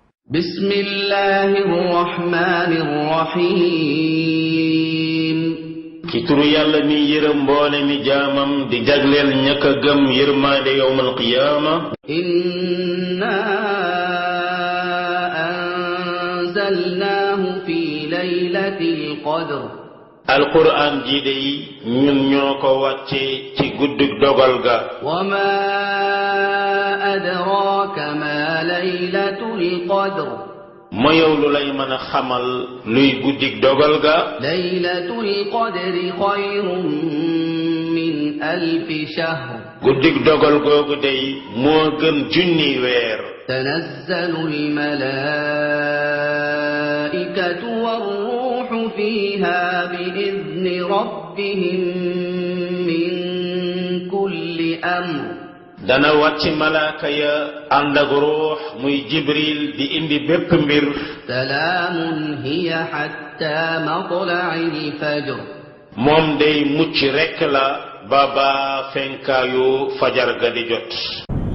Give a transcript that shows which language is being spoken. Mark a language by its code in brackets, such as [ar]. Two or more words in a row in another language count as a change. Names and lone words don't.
[ar] بسم الله الرحمن الرحيم [wo] ci turu yàlla mi yërëm mboole mi jaamam di jagleel ñaka gëm yërmaande [ar] يوم القيامة إنا أنزلناه في ليلة القدر [wo] alquran ji de ñun ñoo ko wàcce ci guddig dogal ga [ar] وما أدراك ما ليلة القدر [wo] ma yow lu lay mën a xamal luy guddig dogal ga [ar] ليلة القدر خير من 1000 شهر [wo] guddig dogal googu dey moo gën junni weer [ar] تنزل الملائكة والروح فيها بإذن ربهم من كل أمر [wo] dana wàcc malaaka ya ànd ak ruux muy jibril di indi bépp mbir [ar] سلام هي حتى مطلع الفجر [wo] moom day mucc rekk la ba ba fenkaayu fajar ga di jot